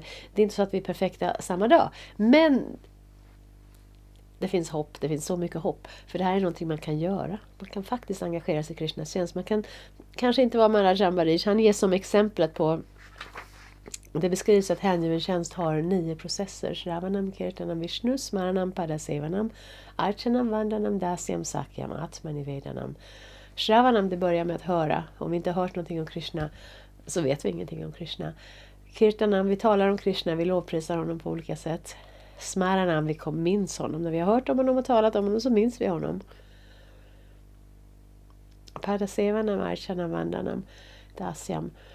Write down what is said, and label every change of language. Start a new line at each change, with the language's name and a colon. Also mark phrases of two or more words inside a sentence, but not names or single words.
Swedish: Det är inte så att vi är perfekta samma dag, men det finns hopp, det finns så mycket hopp, för det här är någonting man kan göra. Man kan faktiskt engagera sig i Krishnas tjänst. Man kan kanske inte vara Maharaj Ambarish. Han ger som exemplet på, det beskrivs att hängiven tjänst har 9 processer.
Sanskrit: श्रवणम्, कीर्तनम्, विष्णु, स्मरणम्, पादसेवनम्, अर्चनम्, वन्दनम्, दास्यम्, सक्यम्, आत्मनिवेदनम्.
Swedish: Shravanam, det börjar med att höra. Om vi inte har hört någonting om Krishna så vet vi ingenting om Krishna. Kirtanam, vi talar om Krishna, vi lovprisar honom på olika sätt. Smaranam, vi minns honom. När vi har hört om honom och talat om honom så minns vi honom.
Sanskrit: पादसेवनम्, अर्चनम्, वन्दनम्, दास्यम्.